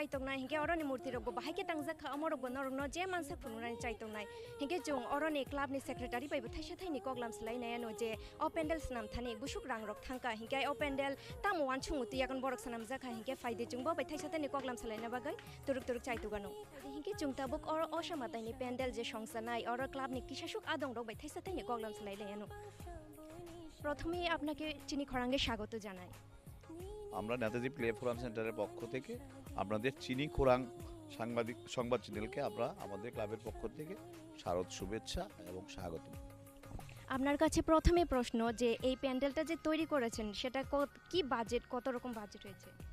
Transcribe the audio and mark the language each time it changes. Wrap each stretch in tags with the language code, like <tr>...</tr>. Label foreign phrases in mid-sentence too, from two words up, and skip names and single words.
<trp>chaitokna hinke oroni murti rok bahai ke tangjak amor bonor no je mansa fununa ni chaitoknai hinke chung oroni club ni secretary pai bthai sathai ni koklam slai naya no je o pendel snam thani busuk rang rok thangka hinke o pendel tamu wan chunguti yakon borok sanam jakha hinke faide chung bo bai thai sathai ni koklam slai na bagai turuk chaitugano hinke chung tabuk or Ossa matai ni pendel je songsanai or club ni kisashuk adong rok bai thai sathai ni koklam slai naya no</trp> <bn>প্রথমেই আপনাকে চিনি খরাঙ্গে স্বাগত জানাই। আমরা নেতাজি প্লে ফোরাম সেন্টারের পক্ষ থেকে আপনাদের চিনি খোরাং সংবাদ চ্যানেলকে আমরা আমাদের ক্লাবের পক্ষ থেকে শারদ শুভেচ্ছা এবং স্বাগত। আপনার কাছে প্রথমে প্রশ্ন যে এই প্যান্ডেলটা যে তৈরি করেছেন সেটা কি বাজেট, কত রকম বাজেট হয়েছে?</bn>